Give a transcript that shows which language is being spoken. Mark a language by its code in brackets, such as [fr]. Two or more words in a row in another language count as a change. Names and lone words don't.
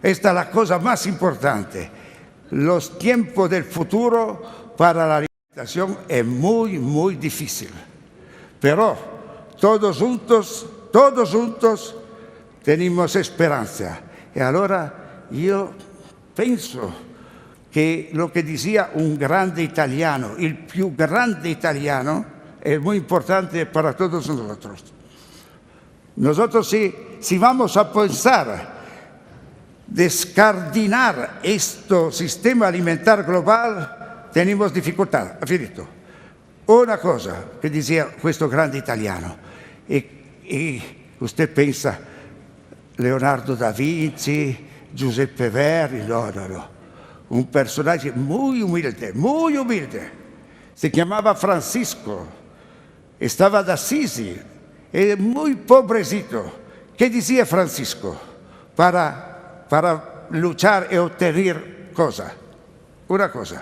[es] Esta es la cosa más importante. Los tiempos del futuro para la alimentación es muy, muy difícil. Pero todos juntos tenemos esperanza. Y ahora yo pienso que lo que decía un grande italiano, el [it] più grande italiano, [es] es muy importante para todos nosotros. Nosotros si vamos a pensar descardinar este sistema alimentar global, tenemos dificultad. Finito. [it] Una cosa che diceva questo grande italiano, e [es] usted pensa [it] Leonardo da Vinci, Giuseppe Verdi, no. Un personaggio [es] muy humilde. [it] Se chiamava [es] Francisco, estaba ad Assisi, era muy pobrecito. ¿Qué decía Francisco para luchar y obtener cosa? Una cosa.